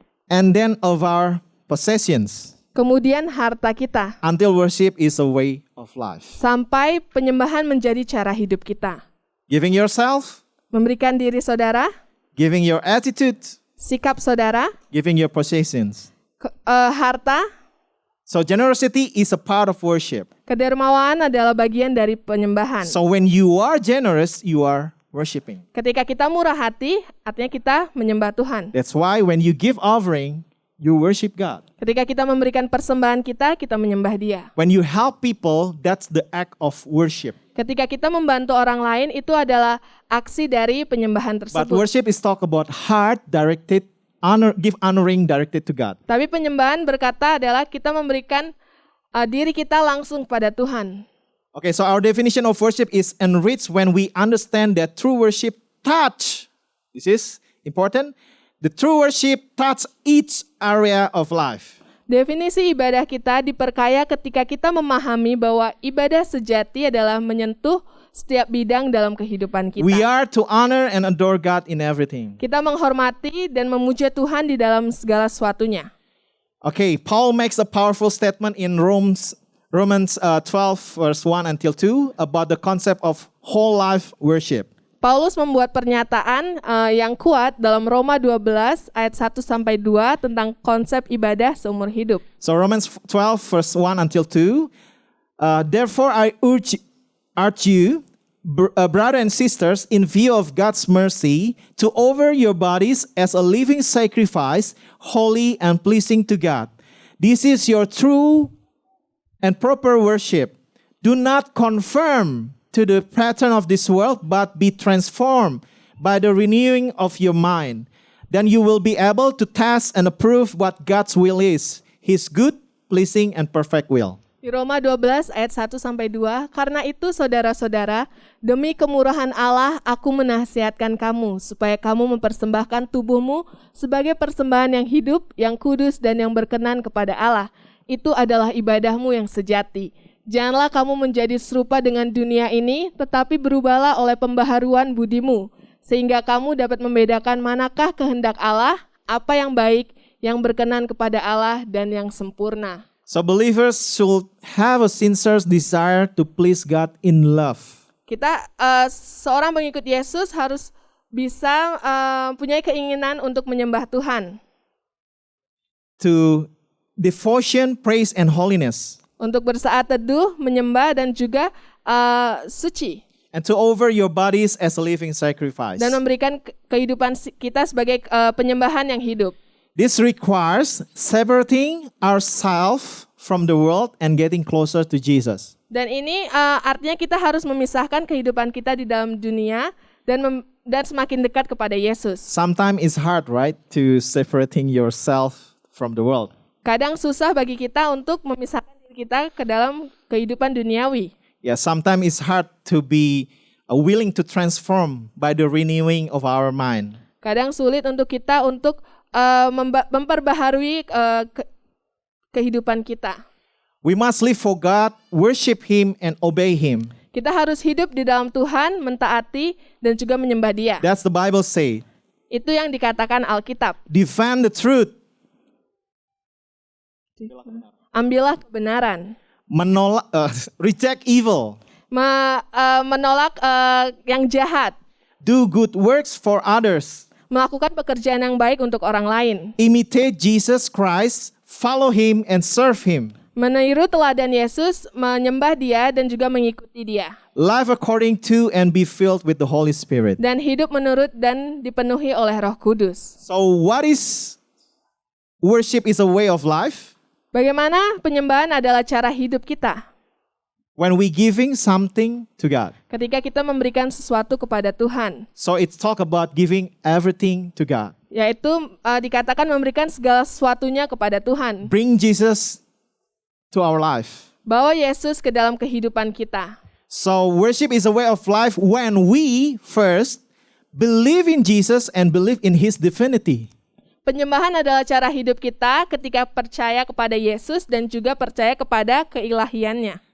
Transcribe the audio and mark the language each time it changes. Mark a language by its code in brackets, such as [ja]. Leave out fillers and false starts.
[en] and then of our possessions, [id] kemudian harta kita, [en] until worship is a way of life. [id] sampai penyembahan menjadi cara hidup kita. [en] Giving yourself, [id] Memberikan diri saudara, [en] giving your attitude, [id] sikap saudara, [en] giving your possessions. [id] harta, [en] So generosity is a part of worship. [id] kedermawanan adalah bagian dari penyembahan. [en] So when you are generous, you are worshiping. [id] Ketika kita murah hati, artinya kita menyembah Tuhan. [en] That's why when you give offering, you worship God. [id] Ketika kita memberikan persembahan kita menyembah Dia. [en] When you help people, that's the act of worship. [id] Ketika kita membantu orang lain, itu adalah aksi dari penyembahan [en] But [id] tersebut. [en] worship is talk about heart directed, honoring directed to God. [id] Tapi penyembahan berkata adalah kita memberikan diri kita langsung pada Tuhan. [en] Okay, so our definition of worship is enriched when we understand that true worship touch. This is important. The true worship touch each area of life. [id] Definisi ibadah kita diperkaya ketika kita memahami bahwa ibadah sejati adalah menyentuh setiap bidang dalam kehidupan kita. [en] We are to honor and adore God in everything. [id] Kita menghormati dan memuja Tuhan di dalam segala sesuatunya. [en] Okay, Paul makes a powerful statement in Romans 12 verse 1 until 2 about the concept of whole life worship. [id] Paulus membuat pernyataan yang kuat dalam Roma 12 ayat 1 sampai 2 tentang konsep ibadah seumur hidup. [en] So Romans 12 verse 1 until 2. Therefore I urge you, brothers and sisters, in view of God's mercy, to offer your bodies as a living sacrifice, holy and pleasing to God. This is your true and proper worship. Do not conform to the pattern of this world, but be transformed by the renewing of your mind. Then you will be able to test and approve what God's will is, His good, pleasing, and perfect will. [id] Di Roma 12 ayat 1 sampai 2, karena itu saudara-saudara, demi kemurahan Allah aku menasihatkan kamu supaya kamu mempersembahkan tubuhmu sebagai persembahan yang hidup, yang kudus dan yang berkenan kepada Allah. Itu adalah ibadahmu yang sejati. Janganlah kamu menjadi serupa dengan dunia ini, tetapi berubahlah oleh pembaharuan budimu, sehingga kamu dapat membedakan manakah kehendak Allah, apa yang baik, yang berkenan kepada Allah, dan yang sempurna. [en] So believers should have a sincere desire to please God in love. [id] Kita, seorang pengikut Yesus harus bisa punya keinginan untuk menyembah Tuhan. [en] To devotion, praise, and holiness. [id] Untuk bersaat teduh, menyembah, dan juga suci. [en] And to offer your bodies as a living sacrifice. [id] Dan memberikan kehidupan kita sebagai penyembahan yang hidup. [en] This requires separating ourselves from the world and getting closer to Jesus. [id] Dan ini artinya kita harus memisahkan kehidupan kita di dalam dunia dan semakin dekat kepada Yesus. [en] Sometimes it's hard, right, to separating yourself from the world. [id] Kadang susah bagi kita untuk memisahkan diri kita ke dalam kehidupan duniawi. [en] Yeah, sometimes it's hard to be willing to transform by the renewing of our mind. [id] Kadang sulit untuk kita untuk memperbaharui kehidupan kita. [en] We must live for God, worship Him, and obey Him. [id] Kita harus hidup di dalam Tuhan, mentaati, dan juga menyembah Dia. [en] That's the Bible say. [id] Itu yang dikatakan Alkitab. [en] Defend the truth. [id] Ambillah kebenaran. [en] Reject evil. [id] Menolak yang jahat. [en] Do good works for others. [id] Melakukan pekerjaan yang baik untuk orang lain. [en] Imitate Jesus Christ, follow Him, and serve Him. [id] Meniru teladan Yesus, menyembah Dia, dan juga mengikuti Dia. [en] Live according to and be filled with the Holy Spirit. [id] Dan hidup menurut dan dipenuhi oleh Roh Kudus. [en] So what is worship is a way of life? [id] Bagaimana penyembahan adalah cara hidup kita? [en] When we giving something to God. [id] Ketika kita memberikan sesuatu kepada Tuhan. [en] So it's talk about giving everything to God. [id] Yaitu dikatakan memberikan segala sesuatunya kepada Tuhan. [en] Bring Jesus to our life. [id] Bawa Yesus ke dalam kehidupan kita. [en] So worship is a way of life when we first believe in Jesus and believe in His divinity. [id] Penyembahan adalah cara hidup kita ketika percaya kepada Yesus dan juga percaya kepada keilahiannya.